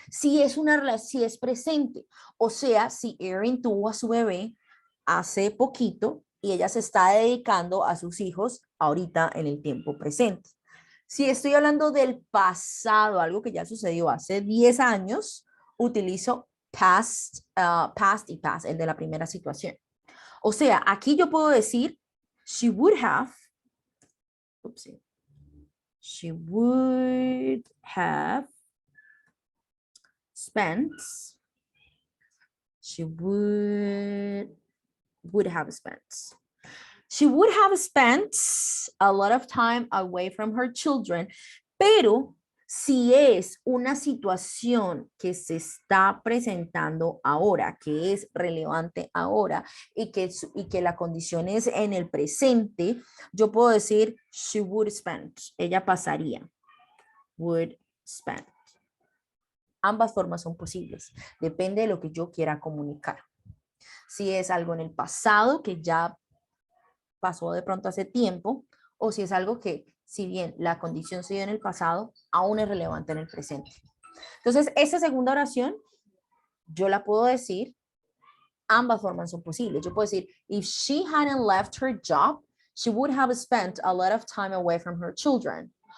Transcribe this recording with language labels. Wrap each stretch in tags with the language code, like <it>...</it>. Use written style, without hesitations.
<es>Si es una relación, si es presente, o sea, si Erin tuvo a su bebé hace poquito y ella se está dedicando a sus hijos ahorita en el tiempo presente. Si estoy hablando del pasado, algo que ya sucedió hace 10 años, utilizo past, past y past, el de la primera situación. O sea, aquí yo puedo decir,</es> <en>she would have, oopsie, she would have spent, she would have spent. She would have spent a lot of time away from her children,</en> <es>pero si es una situación que se está presentando ahora, que es relevante ahora y que la condición es en el presente, yo puedo decir</es> <en>she would spend,</en> <es>ella pasaría, would spend. Ambas formas son posibles, depende de lo que yo quiera comunicar. Si es algo en el pasado que ya pasó de pronto hace tiempo, o si es algo que, si bien la condición se dio en el pasado, aún es relevante en el presente. Entonces, esa segunda oración, yo la puedo decir, ambas formas son posibles. Yo puedo decir,</es> <en>if she hadn't left her job, she would have spent a lot of time away from her children.</en>